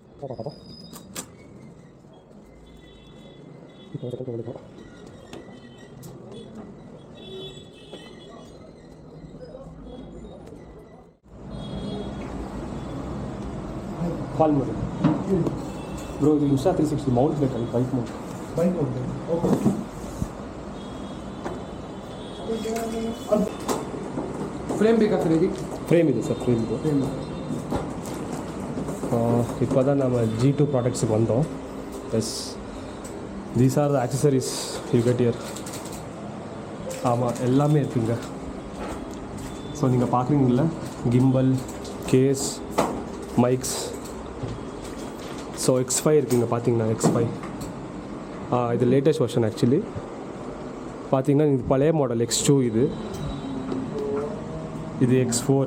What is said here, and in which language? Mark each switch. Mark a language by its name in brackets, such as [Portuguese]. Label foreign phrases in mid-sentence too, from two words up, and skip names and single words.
[Tamil] கால் மாதிரி ப்ரோ இது உஷா 360 மவுண்ட் இருக்காது [English] bike mount okay. [Kannada] ಫ್ರೇಮ್ ಬೇಕಾ ಸರ್ ಇದಕ್ಕೆ? ಫ್ರೇಮ್ ಇದೆ ಸರ್, ಫ್ರೇಮ್ ಇದೆ. [Tamil] இப்போ தான் நம்ம G2 ப்ராடக்ட்ஸுக்கு வந்தோம். [English] Yes, these are the accessories you get here. [Tamil] ஆமாம், எல்லாமே இருக்குங்க. ஸோ நீங்கள் பார்க்குறீங்கள [English] gimbal, case, mics. [Tamil] ஸோ X5 இருக்குங்க பார்த்தீங்கன்னா X5. இது [English] latest version actually. [Tamil] பார்த்தீங்கன்னா இது பழைய மாடல் X2 இது X4.